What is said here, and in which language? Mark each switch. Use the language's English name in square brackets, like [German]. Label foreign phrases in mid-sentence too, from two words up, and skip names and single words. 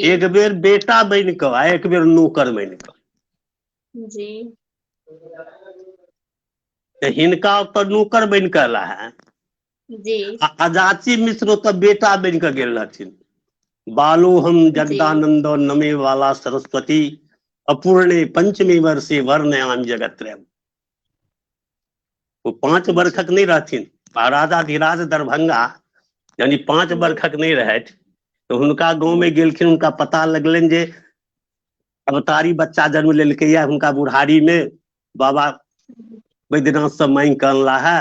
[Maithili] एक बेर बेटा बनि कऽ आ एक बेर नौकर बनि कऽ। जी तऽ हिनका ओतऽ नौकर बनि कऽ एला है, जी आ अजाची मिश्र ओतऽ बेटा बनि कऽ गेल रहथिन। [Sanskrit] बालो हम [Maithili] जी [Sanskrit] जगदानंद नमे वाला सरस्वती, अपूर्णे पंचमी वर्षे वर्णयाम जगत्रयम्। [Maithili] वो 5 जी वर्षक नहीं रहथिन। महाराजाधिराज दरभंगा यानी 5 जी वर्षक नहीं रहथि, तो हुनका गांव में गेलखिन। हुनका पता लगलनि जे अवतारी बच्चा जन्म लेलकै या हुनका बुढ़ारी में, बाबा बैद्यनाथ से मांगि कऽ अनला है।